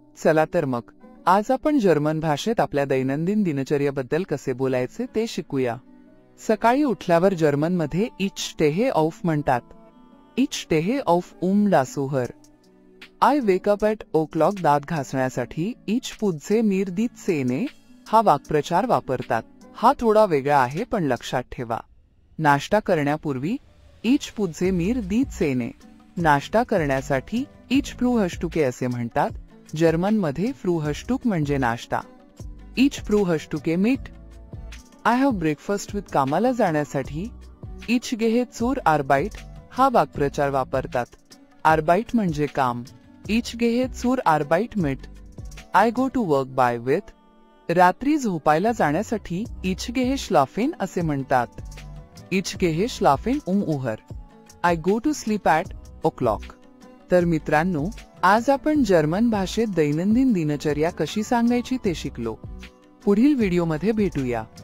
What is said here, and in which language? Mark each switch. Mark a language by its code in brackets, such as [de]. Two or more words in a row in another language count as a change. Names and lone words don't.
[mr] चला तर मग आज आपण जर्मन भाषेत आपल्या दैनंदिन दिनचर्येबद्दल कसे बोलायचे ते शिकूया। सकाळी उठल्यावर जर्मनमध्ये [de] Ich stehe auf [mr] म्हणतात। [de] Ich stehe auf das Uhr। [en] I wake up at o'clock [mr] दात घासण्यासाठी [de] Ich putze mir die Zähne [mr] हा वाक्प्रचार वापरतात। हा थोडा वेगळा आहे पण लक्षात ठेवा। नाश्ता करण्यापूर्वी [de] Ich putze mir die Zähne। [mr] नाश्ता करण्यासाठी [de] Ich frühstücke [mr] असे म्हणतात। जर्मनमध्ये फ्रूहस्टुक म्हणजे नाश्ता। [de] Ich frühstücke mit। [en] I have breakfast with [mr] कामाला जाण्यासाठी [de] Ich gehe zur Arbeit [mr] हा वाक्प्रचार वापरतात। [de] Arbeit [mr] म्हणजे काम। [de] Ich gehe zur Arbeit mit। [en] I go to work by with। [mr] रात्री झोपायला जाण्यासाठी [de] Ich gehe schlafen [mr] असे म्हणतात। [de] Ich gehe schlafen Uhr। [en] I go to sleep at o'clock। [mr] तर मित्रांनो, आज आपण जर्मन भाषेत दैनंदिन दिनचर्या कशी सांगायची ते शिकलो। पुढील व्हिडिओमध्ये भेटूया।